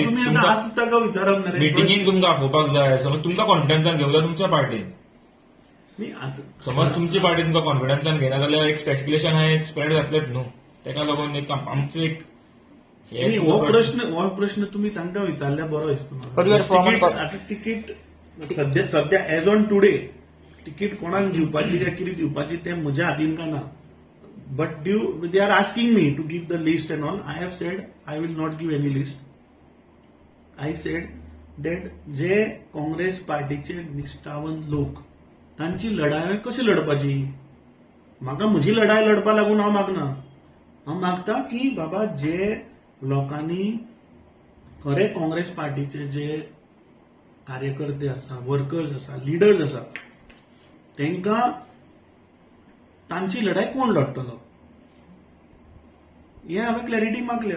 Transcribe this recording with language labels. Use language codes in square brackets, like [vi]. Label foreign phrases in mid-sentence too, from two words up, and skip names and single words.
[kok] तुम्ही आतां आसता का विचारप ना रे? मिटिंगीन तुमकां आपोवपाक जाय. समज तुमकां कॉन्फिडन्सान घेवंक जाय तुमच्या पार्टीन. न्ही आतां समज तुमची पार्टी तुमकां कॉन्फिडन्सान घेना जाल्यार एक स्पेक्युलेशन हा एक स्प्रेड जातलेच न्हू. तेका लागून एक आमचो एक हो प्रश्न तुम्ही तांकां विचारल्यार बरो [en] But you are from- [kok] दिसता. आतां तिकीट सध्या [en] as on today [kok] तिकीट कोणाक दिवपाची काय कितें दिवपाची तें म्हज्या हातीन काय ना. [en] but they are asking me to give the list and all. I have said I will not give any list. I said that [kok] जे काँग्रेस पार्टीचे निश्ठावन लोक तांची लढाई कशी लढपाची. म्हाका म्हजी लढाई लढपा लागून हांव मागना. हांव मागता की बाबा जे लोकांनी खरे काँग्रेस पार्टीचे जे कार्यकर्ते आसा, वर्कर्स आसा, लिडर्स आसा तांकां तांची लढाई कोण लढतलो हे हांवें क्लॅरिटी मागल्या.